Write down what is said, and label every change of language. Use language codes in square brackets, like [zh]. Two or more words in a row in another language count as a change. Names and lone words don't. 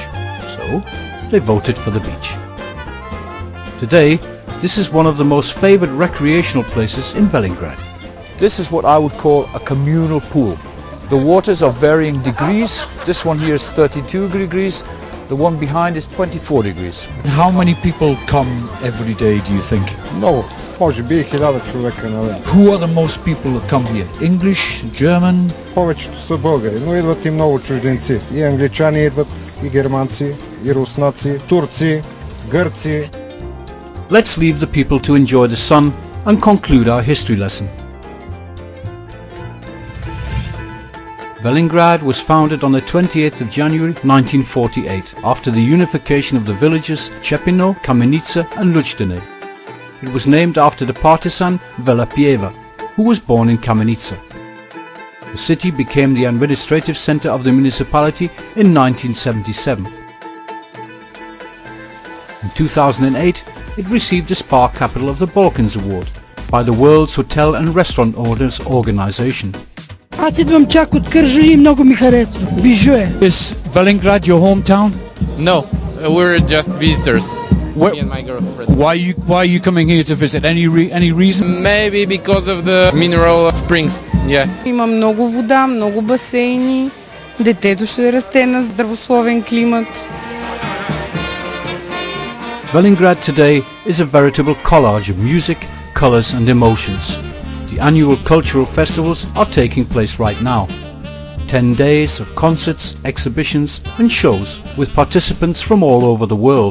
[en] So they voted for the beach. Today, this is one of the most favoured recreational places in Velingrad. This is what I would call a communal pool. The waters are varying degrees. This one here is 32 degrees. The one behind is 24 degrees. How many people come every day, do you think? [bg] Много. Може би 1000 човека на ден. [en] Who are the most people that come here? English, German? [bg] Повечето са българи, но идват и много чужденци. И англичани идват, и германци, и руснаци, турци, гърци. [en] Let's leave the people to enjoy the sun and conclude our history lesson. Velingrad was founded on the 28th of January 1948 after the unification of the villages Chepino, Kamenica and Luchdene. It was named after the partisan Velapieva, who was born in Kamenica. The city became the administrative center of the municipality in 1977. In 2008, it received the Spa Capital of the Balkans Award by the World's Hotel and Restaurant Owners Organization. [bg] Аз идвам чак от Кържа и много ми харесва. Бижу е. [en] Is Velingrad your hometown? No, we're just visitors. Me and my girlfriend. Why are you coming here to visit? Any reason? Maybe because of the mineral springs. Yeah. [bg] Има много вода, много басейни. Детето ще расте на здравословен климат. [en] Velingrad today is a veritable collage of music, colors and emotions. The annual cultural festivals are taking place right now. 10 days of concerts, exhibitions and shows with participants from all over the world.